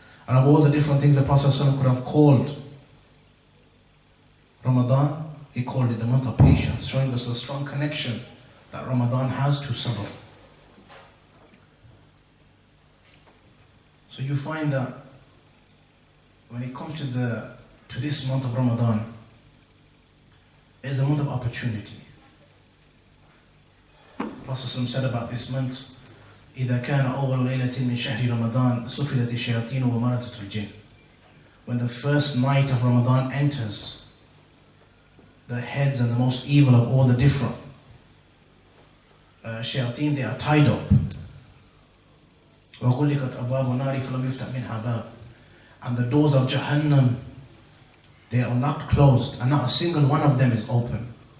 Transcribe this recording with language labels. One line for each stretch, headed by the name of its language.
English: And of all the different things the Prophet ﷺ could have called Ramadan, he called it the month of patience, showing us the strong connection that Ramadan has to Sabr. So you find that when it comes to this month of Ramadan, it is a month of opportunity. The Prophet ﷺ said about this month,
Arabic: إِذَا كَانَ أَوَّلُ لَيْلَةٍ مِنْ شَهْرِ رَمَضَانَ سُفِدَتِ الشَّيَاطِينُ وَمَرَدَتُ الْجِنِّ.
English: When the first night of Ramadan enters, the heads and the most evil of all the different shayateen, they are tied up.
Arabic: وَغُلِّقَتْ أَبْوَابُ النَّارِ فَلَمْ يُفْتَحْ مِنْهَا بَابٌ.
English: And the doors of Jahannam, they are locked closed, and not a single one of them is open.